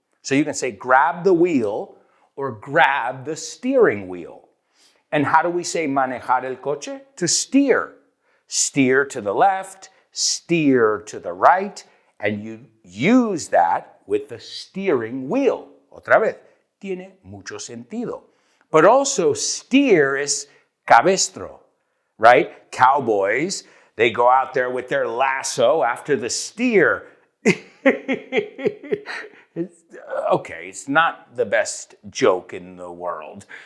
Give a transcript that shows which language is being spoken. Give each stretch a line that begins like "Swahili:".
English: So you can say grab the wheel or grab the steering wheel. And how do we say
Spanish: manejar el coche?
English: To steer. Steer to the left, steer to the right, and you use that with the steering wheel.
Spanish: Otra vez, tiene mucho sentido.
English: But also steer is cabestro, right? Cowboys, they go out there with their lasso after the steer. It's not the best joke in the world.